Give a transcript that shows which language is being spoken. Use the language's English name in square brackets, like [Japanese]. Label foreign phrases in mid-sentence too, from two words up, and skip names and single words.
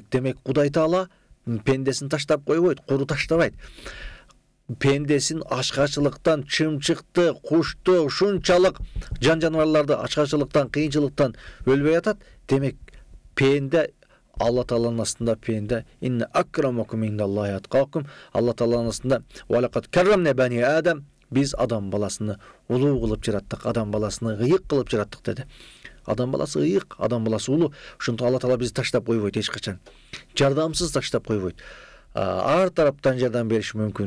[Kyrgyz] Демек, Кудай Таала пендесин таштап койбойт, куру таштабайт. Пендесин ачкачылыктан, чымчыкты, кушту, ушунчалык жан-жаныбарларды ачкачылыктан, кыйынчылыктан өлбөй атат. Демек, пенде Алла Тааланын астында пенде [Arabic] إن أكرمكم عند الله أتقاكم. [Kyrgyz] Алла Тааланын астында [Arabic] ولقد كرمنا بني آدم, [Kyrgyz] биз адам баласыны улуу кылып жараттык, адам баласыны ыйык кылып жараттык деди. Адам баласы ыйык, адам баласы улуу. Ошондо Алла Таала бизди таштап койбойт эч качан. Жардамсыз таштап койбойт. Ар тараптан жардам бериши мүмкүн.